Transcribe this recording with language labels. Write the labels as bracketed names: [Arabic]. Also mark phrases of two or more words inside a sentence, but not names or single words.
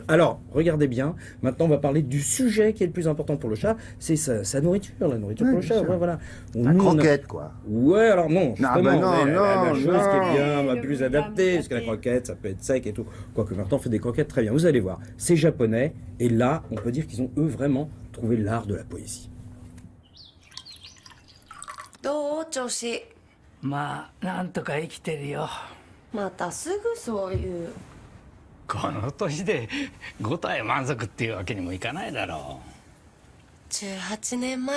[French] Alors, regardez bien, maintenant on va parler du sujet qui est le plus important pour le chat, c'est sa nourriture, la nourriture pour le chat. Ouais, voilà. La croquette, quoi. Ouais, alors non, justement, la chose qui est bien, Le plus plus adaptée, parce que la adapté. croquette, ça peut être sec et tout. Quoique maintenant, on fait des croquettes très bien, vous allez voir. C'est japonais, et là, on peut dire qu'ils ont, eux, vraiment trouvé l'art de la poésie. [Japanese] どう調子まあなんとか生きてるよ。またすぐそういうこの年で5体満足っていうわけにもいかないだろ 18年前